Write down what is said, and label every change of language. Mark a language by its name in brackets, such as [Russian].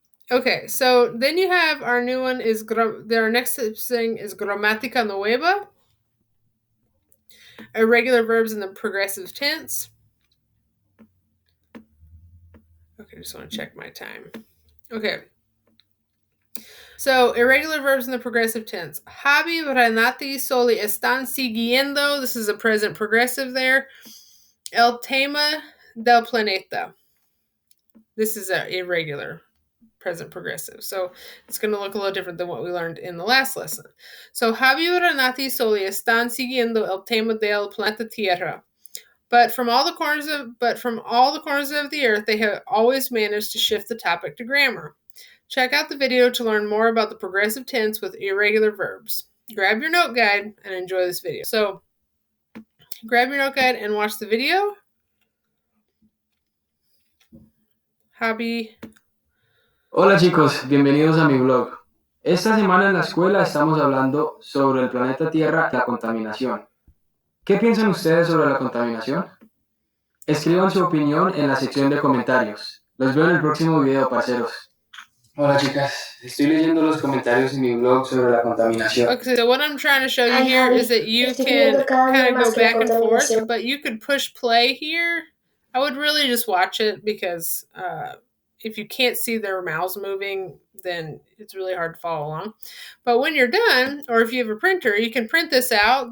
[English] Okay, so then you have our new one is our next thing is gramática nueva, irregular verbs in the progressive tense. Okay, just want to check my time. Okay. So, irregular verbs in the progressive tense. [Spanish] Javi, Renati, Soli están siguiendo. [English] This is a present progressive there. [Spanish] El tema del planeta. [English] This is an irregular present progressive. So, it's going to look a little different than what we learned in the last lesson. [Spanish] So, Javi, Renati, Soli están siguiendo el tema del planeta Tierra. [English] But from all the corners of the earth, they have always managed to shift the topic to grammar. Check out the video to learn more about the progressive tense with irregular verbs. Grab your note guide and enjoy this video. So, grab your note guide and watch the video. Javi. [Spanish] Hola chicos, bienvenidos a mi blog. Esta semana en la escuela estamos hablando sobre el planeta Tierra y la contaminación. ¿Qué piensan ustedes sobre la contaminación? Escriban su opinión en la sección de comentarios. Los veo en el próximo video, parceros. Hola chicas, estoy leyendo los comentarios en mi blog sobre la contaminación. [English] Okay, so what I'm trying to show you here is that you can kind of go back and forth, but you could push play here. I would really just watch it because if you can't see their mouths moving, then it's really hard to follow along. But when you're done, or if you have a printer, you can print this out.